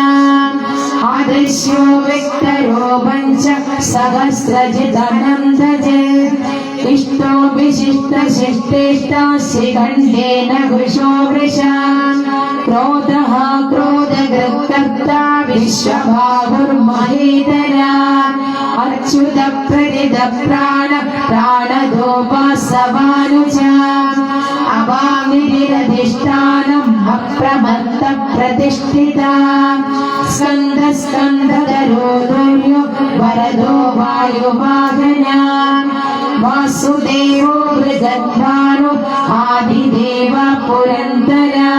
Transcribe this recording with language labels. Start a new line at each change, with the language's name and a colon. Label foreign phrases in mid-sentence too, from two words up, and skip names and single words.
Sanskrit: आदर्श्यो विक्तरो पञ्च सहस्रजितनन्दजे इष्टो विशिष्ट शिष्टेष्टा शिखण्डेन घुषो वृषान् क्रोधः क्रोधकृत्कर्ता विश्वबाहुर्महेतरा അച്യുത പ്രരിത പ്രാണ പ്രാണദോ വാസവാനുജ അവാമിരധിഷ്ഠാനം അപ്രമത്ത പ്രതിഷ്ഠിത സ്കന്ദ സ്കന്ദധരോ ദുര്യോ വരദോ വായുവാഹന വാസുദേവോ ബൃഹദ്ഭാനു ആദിദേവ പുരന്തര